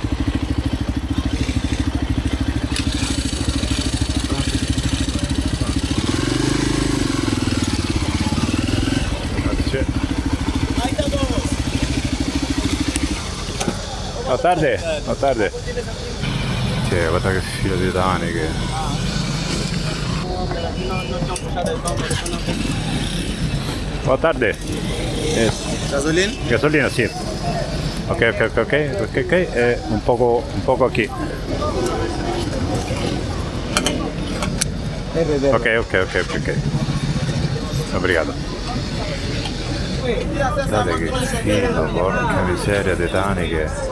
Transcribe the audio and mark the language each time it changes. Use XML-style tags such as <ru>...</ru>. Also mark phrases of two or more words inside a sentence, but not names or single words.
<it>Grazie.</it> <es>Buona tarde, buona tarde.</es> <it>Cioè, guarda che fila di taniche.</it> <es>Buona tarde. Gasolina? Gasolina,</es> <it>sì. Ok. Un poco qui. Ok.</it> <pt>Obrigado.</pt> <it>Guardate che filo, porca miseria di taniche.</it>